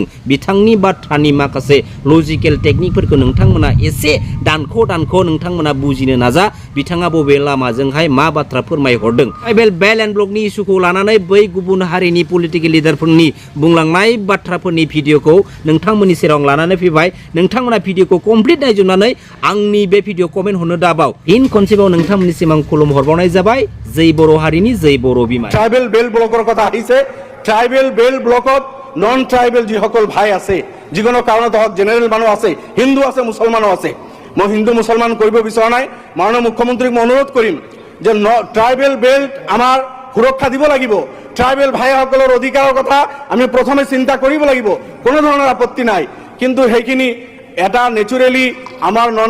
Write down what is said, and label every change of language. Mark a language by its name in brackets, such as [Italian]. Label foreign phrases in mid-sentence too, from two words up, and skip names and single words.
[Bodo] बिथांनि बाथ्रानि माखासे [English] logical technique [Bodo] नोंथांमोना एसे दानख' नोंथांमोना बुजिनो नाजा बिथाङा बबे लामाजोंहाय मा बाथ्रा फोरमायहरदों [English] tribal belt and block issue [Bodo] लानानै बै गुबुन हारिनि [English] political leader [Bodo] बुंलांनाय बाथ्राफोरनि भिडिअखौ नोंथांमोननि सेराव लानानै फैबाय नोंथांमोना भिडिअखौ कमप्लिट नायजोबनानै आंनि बे [English] video comment [Bodo] हरनो दाबाव इन खनसेबाव नोंथांमोननिसिम आं खुलुम हरबावनाय जाबाय जै बर' हारिनि जै बर' बिमा [English] tribal belt block [Assamese] কথা আহিছে [English] tribal belt block non tribal [Assamese] যিসকল ভাই আছে যিকোনো কাৰণত হওক জেনেৰেল মানুহ আছে হিন্দু আছে মুছলমানো আছে মই হিন্দু মুছলমান কৰিব বিচৰা নাই মাননীয় মুখ্যমন্ত্ৰীক মই অনুৰোধ কৰিম যে [English] tribal belt [Assamese] আমাৰ সুৰক্ষা দিব লাগিব ট্ৰাইবেল ভাইসকলৰ অধিকাৰৰ কথা আমি প্ৰথমে চিন্তা কৰিব লাগিব কোনো ধৰণৰ আপত্তি নাই কিন্তু সেইখিনি এটা নেচাৰেলি আমাৰ নন